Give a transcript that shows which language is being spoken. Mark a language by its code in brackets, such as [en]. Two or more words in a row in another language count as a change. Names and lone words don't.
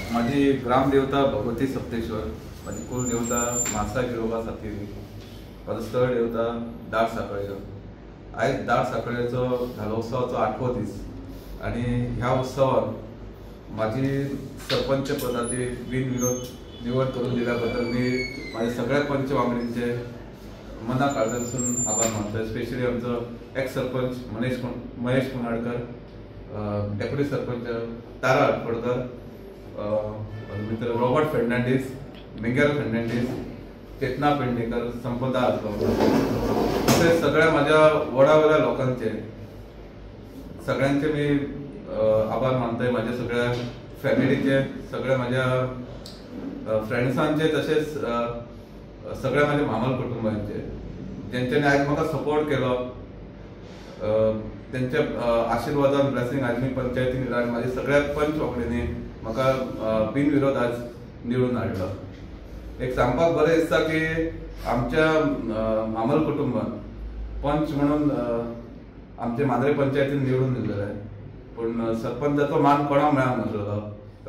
[mr] माझी ग्रामदेवता भगवती सप्तेश्वर, माझी कुलदेवता मासा गिरोबा सातेरी, माझं स्थळ देवता दाट साखळेकर. आज [kok] दाट साखळेचो झालो उत्सवाचो 8वो दीस [mr] आणि ह्या उत्सवात माझी सरपंच पदाची बिनविरोध निवड करून दिल्याबद्दल मी माझ्या सगळ्या पंच वांगडींचे मना काळजापासून आभार मानतो. स्पेशली आमचो एक्स सरपंच महेश कुनाळकर, डेप्युटी सरपंच तारा आटपडकर, मित्र रॉबर्ट फर्नांडीस, मिंगेल फर्नांडीस, चेतना पेडणेकर, संपदा आसगांवकर, असे सगळ्या माझ्या वडावल्या लोकांचे सगळ्यांचे मी आभार मानतोय. माझ्या सगळ्या फॅमिलीचे, सगळ्या माझ्या फ्रेंड्सांचे, तसेच सगळ्या माझ्या मामल कुटुंबांचे ज्यांच्यानी [kok] आज म्हाका सपोर्ट केलो, [mr] त्यांच्या आशीर्वादान ब्लेसिंग आज मी पंचायतीन रावन माझ्या सगळ्या पंच वांगडींनी [kok] म्हाका बिनविरोध आज निवडून हाडलो. एक सांगपाक बरें दिसता की आमच्या मामल कुटुंबान पंच म्हणून आमच्या मांद्रे पंचायतीन निवडून दिलेले, पण सरपंचाचो मान कोणाक मेळनासलो.